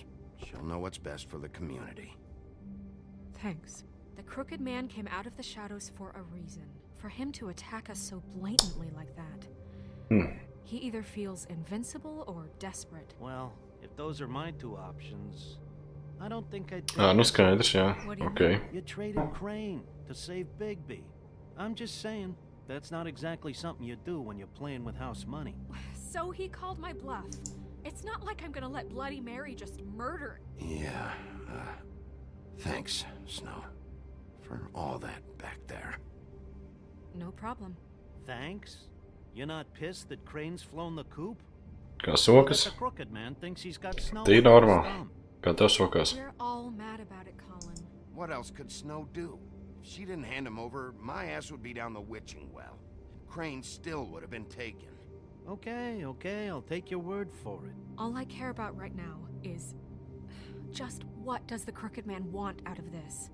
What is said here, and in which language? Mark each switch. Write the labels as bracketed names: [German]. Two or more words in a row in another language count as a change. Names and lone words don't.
[English] She'll know what's best for the community. Thanks. The Crooked Man came out of the shadows for a reason. For him to attack us so blatantly like that. He either feels invincible or desperate. Well, if those are my two options, I don't think I'd... [Latvian] Nu skaidrs, jā. [English] Okay. You traded Crane to save Bigby. I'm just saying, that's not exactly something you do when you're playing with house money. So he called my bluff. It's not like I'm gonna let Bloody Mary just murder... Yeah, thanks, Snow, for all that back there. No problem. Thanks? You're not pissed that Crane's flown the coop? [Latvian] Kā sokas? [English] The Crooked Man thinks he's got Snow. [Latvian] Tī normāli. Kā tev sokas? [English] We're all mad about it, Colin. What else could Snow do? If she didn't hand him over, my ass would be down the witching well. And Crane still would have been taken. Okay, I'll take your word for it. All I care about right now is... just what does the Crooked Man want out of this?